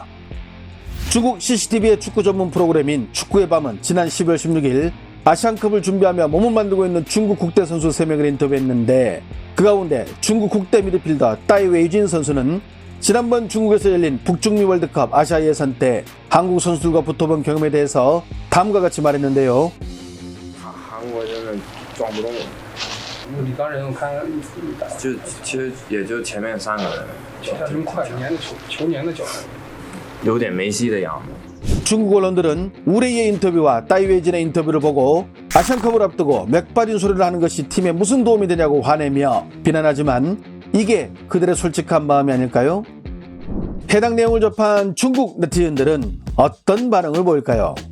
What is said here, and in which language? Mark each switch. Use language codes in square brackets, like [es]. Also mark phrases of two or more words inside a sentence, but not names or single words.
[ko] 중국 CCTV의 축구 전문 프로그램인 축구의 밤은 지난 12월 16일 아시안컵을 준비하며 몸을 만들고 있는 중국 국대 선수 3명을 인터뷰했는데 그 가운데 중국 국대 미드필더 따이 웨이진 선수는 지난번 중국에서 열린 북중미 월드컵 아시아 예선 때 한국 선수들과 붙어본 경험에 대해서 다음과 같이 말했는데요. [zh] 韩国真的撞不动我，李刚仁我看就其实也就前面3个人，他这么快，年的球年的脚程，有点梅西的样子。 [ko] 중국 언론들은 우레이의 인터뷰와 따이웨이진의 인터뷰를 보고 아시안컵을 앞두고 맥빠진 소리를 하는 것이 팀에 무슨 도움이 되냐고 화내며 비난하지만 이게 그들의 솔직한 마음이 아닐까요? 해당 내용을 접한 중국 네티즌들은 어떤 반응을 보일까요?